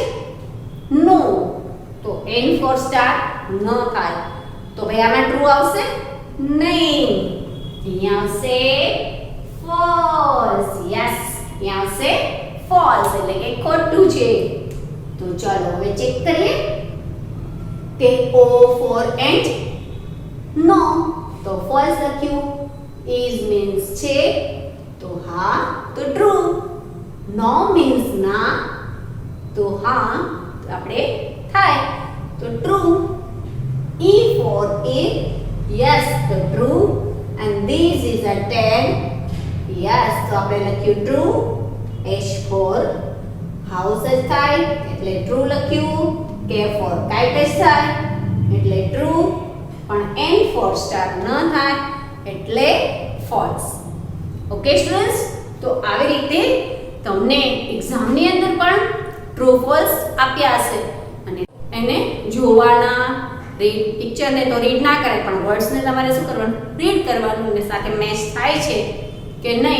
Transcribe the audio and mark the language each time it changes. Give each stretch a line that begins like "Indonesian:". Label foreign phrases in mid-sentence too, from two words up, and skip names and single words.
Gujarati: નો. તો
English: N for star
Gujarati: ન થાય. તો ભાઈ આમાં ટ્રુ આવશે? નહીં. અહીંયા આવશે ફોલ્સ. યસ, અહીંયા આવશે ફોલ્સ એટલે કે ખોટું છે. તો ચાલો હવે ચેક કરીએ કે
English: O for ant?
Gujarati: નો, તો ફોલ્સ લખ્યું.
English: is means
Gujarati: છે તો હા તો true.
English: no means
Gujarati: ના તો હા તો આપણે થાય તો true.
English: E for it, yes તો true. and this is a 10, yes
Gujarati: તો આપણે લખ્યું
English: true. H for house
Gujarati: જ થાય એટલે
English: true લખ્યું. K for kite
Gujarati: જ થાય એટલે
English: true.
Gujarati: પણ
English: N for star ન થાય એટલે false. okay students,
Gujarati: તો આવી રીતે તમને એક્ઝામની અંદર પણ
English: true false
Gujarati: આપ્યા હશે અને એને જોવાના, રીડ પિક્ચરને તો રીડ ના કરે પણ વર્ડ્સને તમારે શું કરવાનું, રીડ કરવાનું અને સાથે મેચ થાય છે કે નહીં.